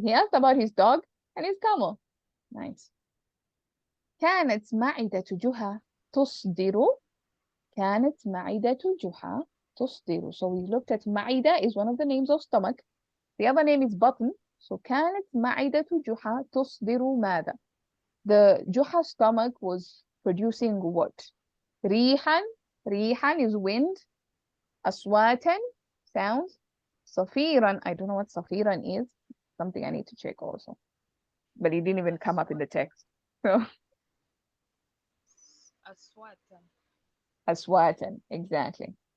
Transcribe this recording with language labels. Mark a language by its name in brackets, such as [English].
[English] He asked about his dog and his camel. Nice. [Arabic] كانت معدة جحا تصدر. كانت معدة جحا تصدر. [English] So we looked at معدة is one of the names of stomach. The other name is button. So [Arabic] كانت معدة جحا تصدر ماذا? [English] The جحا stomach was producing what? [Arabic] ريحا. [English] ريحا is wind. أصواتا, sounds. صفيرا, I don't know what صفيرا is. Something I need to check also. But it didn't even come up in the text. So أصواتا, exactly.